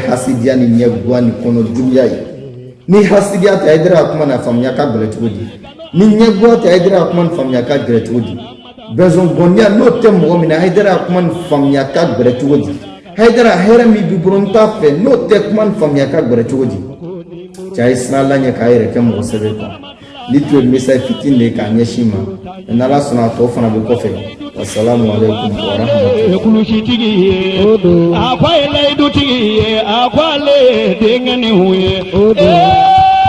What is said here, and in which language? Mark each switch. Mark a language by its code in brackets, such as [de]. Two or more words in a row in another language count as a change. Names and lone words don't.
[bm] hasidiya ni ɲɛguwa ni kɔnɔ juguya ye ni hasidiya tɛ Haidara ka kuma na faamuya ka gɛlɛn cogo di ni ɲɛguwa tɛ Haidara ka kuma na faamuya ka gɛlɛn cogo di besoin bonniya n'o tɛ mɔgɔ min na Haidara kuma nin faamuya ka gɛrɛ cogo di Haidara hɛrɛ min b'i bolo n t'a fɛ n'o tɛ kuma nin faamuya ka gɛrɛ cogo di cɛ a ye siran Ala ɲɛ k'a yɛrɛ kɛ mɔgɔ sɛbɛ kan ni tun ye message fitinin de ye k'a ɲɛsin ma n'Ala sɔnna a tɔ fana bɛ kɔfɛ [ar] والسلام عليكم ورحمة الله [bm] kulusitigi ye a ko a ye layidu tigi ye a ko ale denkɛ ni hu ye